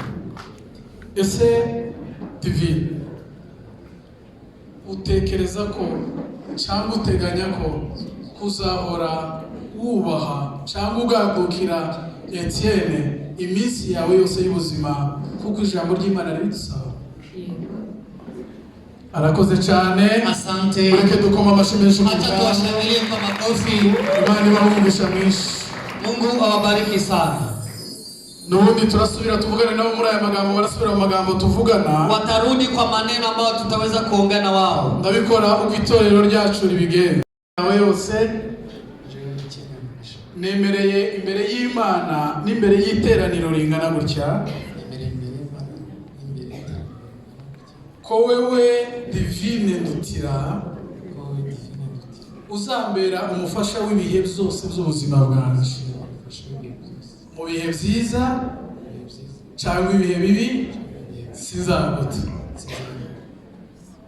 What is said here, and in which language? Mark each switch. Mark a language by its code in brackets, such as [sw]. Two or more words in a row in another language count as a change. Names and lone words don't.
[rw] Ese Divine, utekereza ko cyangwa uteganya ko kuzahora wubaha cyangwa ugandukira Etienne iminsi yawe yose y'ubuzima kuko ijambo ry'Imana ribidusaba? Arakoze cyane. [sw] Asante. [rw] Mureke dukoma amashyi menshi. [sw] Acha tuwashangilie kwa makofi. [rw] Imana ibahumurisha mwinshi. [sw] Mungu awabariki sana. [rw] Nubundi turasubira tuvugane nabo muri aya magambo, barasubira mu magambo tuvugana. [sw] Watarudi kwa maneno ambayo tutaweza kuongea na wao. [rw] Ndabikora uko itorero ryacu ribigenda. Nawe yose nemereye imbere y'Imana n'imbere y'iteraniro ringana gutya ko wewe Divine Ndutira uzambera umufasha w'ibihe byose by'ubuzima bwanjye, mu bihe byiza cyangwa ibihe bibi sinzaguta.